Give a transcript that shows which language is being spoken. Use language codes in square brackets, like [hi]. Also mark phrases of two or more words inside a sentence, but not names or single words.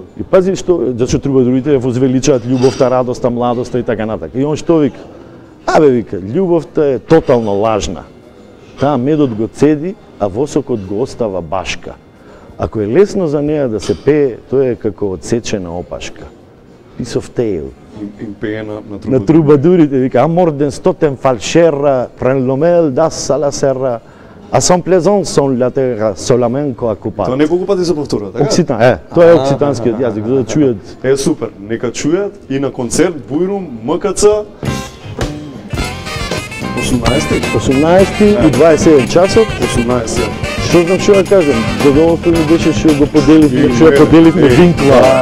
[mk] И пази што, зашто трубадурите ја возвеличаат љубовта, радоста, младоста и така натака. И он што вика? Абе вика, љубовта е тотално лажна. Таа медот го цеди, а восокот го остава башка. Ако е лесно за неа да се пее, тоа е како одсечена опашка. [en] Piece of tale. [mk] Им пее На трубадурите, вика, [oc] amor den stoten falscerra, prenlomel das alla serra, a son plaisant son la terra, solamenco occupato. [mk] Тоа неколку пати се повторува, така? Окситан, тоа е окситанскиот јазик, за да чујат. Е, супер, нека чујат и на концерт Бујрум МКЦ 18 и 27 часот. 18. Што знам што да кажам, задоволство ми беше што го поделивме, што ја поделивме винкла.